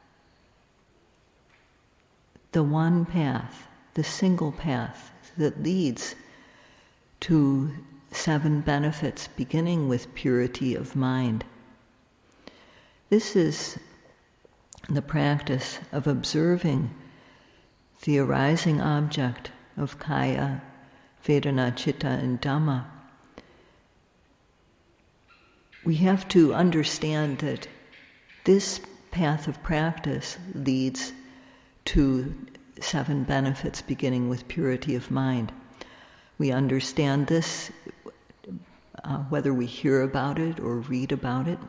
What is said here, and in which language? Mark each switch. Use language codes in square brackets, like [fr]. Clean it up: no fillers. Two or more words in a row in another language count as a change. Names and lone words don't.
[en] the one path, the single path that leads to 7 benefits, beginning with purity of mind. This is the practice of observing the arising object of kaya, vedana, citta, and dhamma. We have to understand that this path of practice leads to 7 benefits, beginning with purity of mind. We understand this whether we hear about it or read about it.